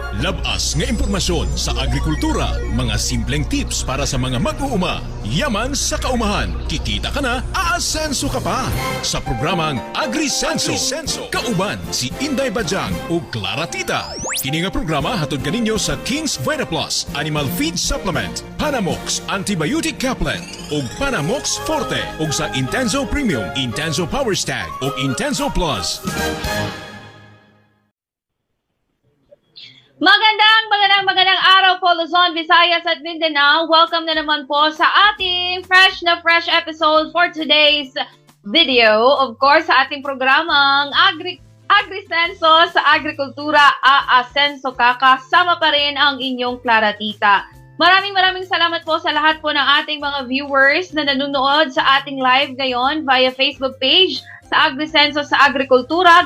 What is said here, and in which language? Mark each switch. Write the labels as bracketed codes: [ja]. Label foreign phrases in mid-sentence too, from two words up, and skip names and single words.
[tl] Labas nga impormasyon sa agrikultura, mga simpleng tips para sa mga mag-uuma. Yaman sa kaumahan, kikita ka na, aasenso ka pa. Sa programang AgriSenso, [ceb] kauban si Inday Bajang o Clara Tita. Kini nga programa hatod kaninyo sa King's Vita Plus Animal Feed Supplement, Panamox Antibiotic Caplet ug Panamox Forte ug sa Intenso Premium, Intenso Power Stag ug Intenso Plus. [tl] Magandang araw po Luzon, Visayas at Mindanao. Welcome na naman po sa ating [en] fresh episode for today's video. Of course, [tl] sa ating programang AgriSenso sa Agrikultura, aasenso ka, kasama pa rin ang inyong Clara Tita. Maraming salamat po sa lahat po ng ating mga viewers na nanonood sa ating live ngayon via Facebook page sa AgriSenso sa Agrikultura.